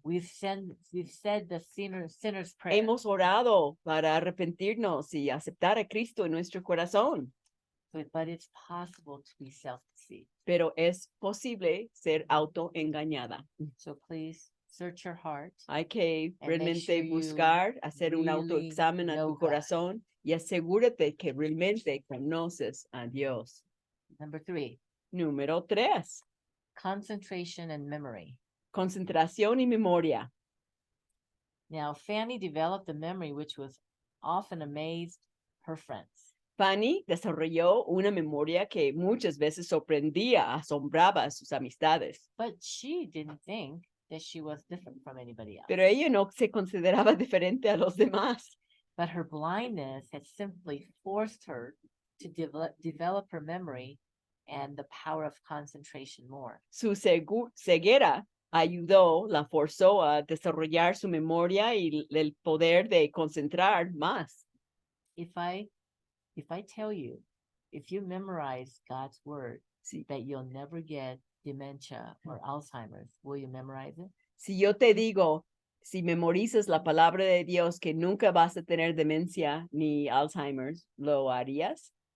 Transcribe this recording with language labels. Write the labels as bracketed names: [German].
[English] We've said the sinner's prayer. [Spanish] Hemos orado para arrepentirnos y aceptar a Cristo en nuestro corazón. [English] But it's possible to be self-deceived. [Spanish] Pero es posible ser autoengañada. [English] So please search your heart. [Spanish] Hay que [English] And make [Spanish] realmente [English] sure you [Spanish] buscar, hacer un [English] really [Spanish] autoexamen a [English] know [Spanish] tu [English] God. [Spanish] corazón y asegúrate que realmente conoces a Dios. [English] Number 3, [Spanish] Número 3, [English] concentration and memory. [Spanish] concentración y memoria. [English] Now, Fanny developed a memory which was often amazed her friends. [Spanish] Fanny desarrolló una memoria que muchas veces sorprendía, asombraba a sus amistades, [English] But she didn't think that she was different from anybody else. [Spanish] pero ella no se consideraba diferente a los demás. [English] But her blindness had simply forced her to develop her memory and the power of concentration more. [Spanish] Su ceguera ayudó, la forzó a desarrollar su memoria y el poder de concentrar más. [English] If I tell you, if you memorize God's word, [Spanish] Sí. [English] that you'll never get dementia or Alzheimer's, will you memorize it? [Spanish] Si yo te digo, si memorizas la palabra de Dios que nunca vas a tener demencia ni Alzheimer's, ¿lo harías?